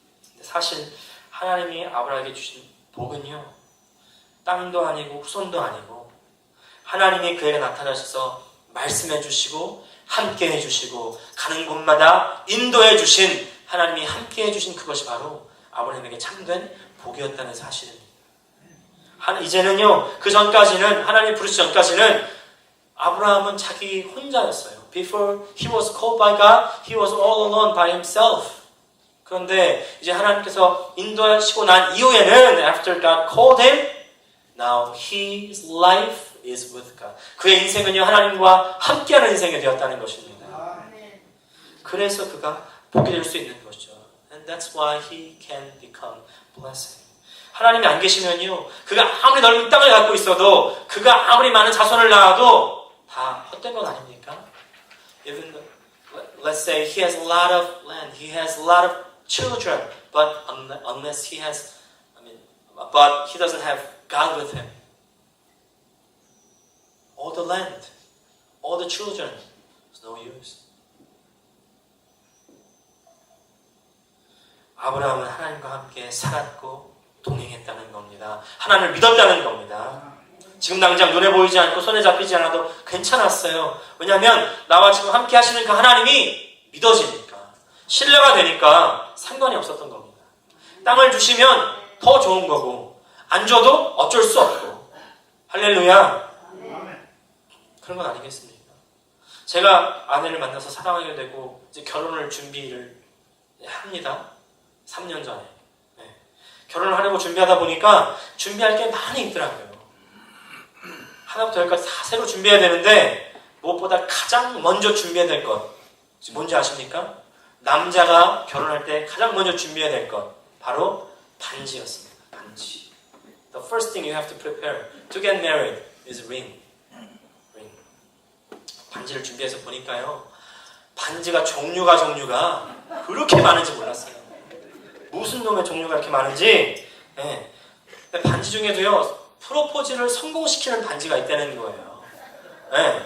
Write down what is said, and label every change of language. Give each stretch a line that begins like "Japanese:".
Korean: 근데 사실 하나님이 아브라함에게 주신 복은요, 땅도 아니고 후손도 아니고 하나님이 그에게 나타나셔서 말씀해 주시고 함께 해주시고 가는 곳마다 인도해 주신 하나님이 함께 해주신 그것이 바로 아브라함에게 참된 복이었다는 사실입니다. 이제는요, 그 전까지는 하나님 부르시 전까지는 아브라함은 자기 혼자였어요.
English: Before he was called by God, he was all alone by himself.
Korean: 그런데 이제 하나님께서 인도하시고 난 이후에는
English: after God called him, now his life is with God.
Korean: 그의 인생은요, 하나님과 함께하는 인생이 되었다는 것입니다. 그래서 그가 복이 될 수 있는 것이죠.
English: And that's why he can become blessing.
Korean: 하나님이 안 계시면요, 그가 아무리 넓은 땅을 갖고 있어도, 그가 아무리 많은 자손을 낳아도 다 헛된 것 아닙니까?
English: Even let's say he has a lot of land, he has a lot of children, but unless he has, but he doesn't have God with him. All the land, all the children, it's no use.
Korean: 아브라함은 하나님과 함께 살았고 동행했다는 겁니다. 하나님을 믿었다는 겁니다. 지금 당장 눈에 보이지 않고 손에 잡히지 않아도 괜찮았어요. 왜냐하면 나와 지금 함께 하시는 그 하나님이 믿어지니까, 신뢰가 되니까 상관이 없었던 겁니다. 땅을 주시면 더 좋은 거고 안 줘도 어쩔 수 없고. 할렐루야. 그런 건 아니겠습니까? 제가 아내를 만나서 사랑하게 되고 이제 결혼을 준비를 합니다. 3년 전에. 결혼을 하려고 준비하다 보니까 준비할 게 많이 있더라고요. 하나부터 열까지 다 새로 준비해야 되는데 무엇보다 가장 먼저 준비해야 될 것 뭔지 아십니까? 남자가 결혼할 때 가장 먼저 준비해야 될 것 바로 반지였습니다. 반지.
English: The first thing you have to prepare to get married is ring.
Korean: 반지를 준비해서 보니까요. 반지가 종류가 그렇게 많은지 몰랐어요. 무슨 놈의 종류가 이렇게 많은지. 네. 반지 중에도요. 프로포즈를 성공시키는 반지가 있다는 거예요. 네.